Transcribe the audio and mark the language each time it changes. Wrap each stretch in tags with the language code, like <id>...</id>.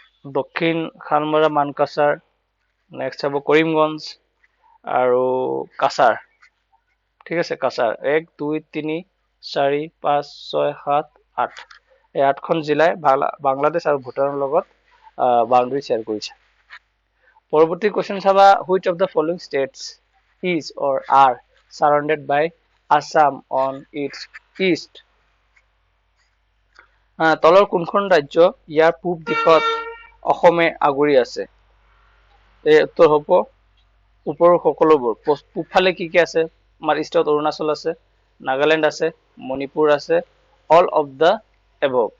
<as>দক্ষিণ খানমৰা মানকাছাৰ, নেক্সট হ'ব কৰিমগঞ্জ আৰু কাছাৰ। ঠিক আছে, কাছাৰ 1 2 3 4 5 6 7 8। এই 8খন জিলাই বাংলাদেশ আৰু ভূটানৰ লগত বাউণ্ডাৰী শ্বেয়াৰ কৰিছে। পৰৱৰ্তী কোৱেশ্চন চাবা,</as> <en>which of the following states is or are surrounded by Assam on its east?</en> <as>তলৰ কোনখন ৰাজ্য ইয়াৰ পূব দিশত অসমে আগুৰি আছে? এই উত্তৰ হ'ব ওপৰৰ সকলোবোৰ। পূবফালে কি কি আছে? আমাৰ ইষ্টত অৰুণাচল আছে, নাগালেণ্ড আছে, মণিপুৰ আছে,</as> <en>All of the above.</en>